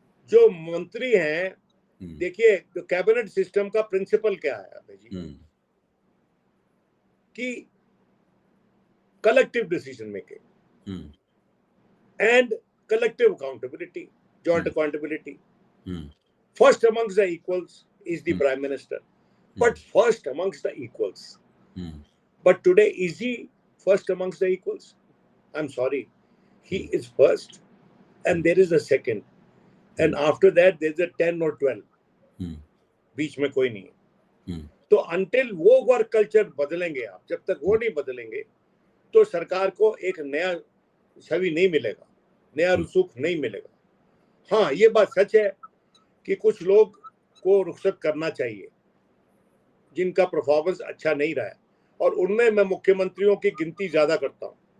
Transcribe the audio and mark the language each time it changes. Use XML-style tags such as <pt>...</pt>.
<hi>जो मंत्री हैं, देखिए जो कैबिनेट सिस्टम का प्रिंसिपल क्या है अभय जी, कि</hi> <en>Collective decision making and collective accountability, joint accountability. First amongst the equals is the prime minister, but first amongst the equals. But today, is he first amongst the equals? I'm sorry, he is first, and there is a second, and after that there's a 10 or 12.</en> <hi>बीच में कोई नहीं है। तो until वो work culture बदलेंगे आप, जब तक वो नहीं बदलेंगे तो सरकार को एक नया छवि नहीं मिलेगा, नया रुसूख नहीं मिलेगा। हाँ, ये बात सच है कि कुछ लोग को रुखसत करना चाहिए जिनका परफॉर्मेंस अच्छा नहीं रहा है, और उनमें मैं मुख्यमंत्रियों की गिनती ज्यादा करता हूं।</hi>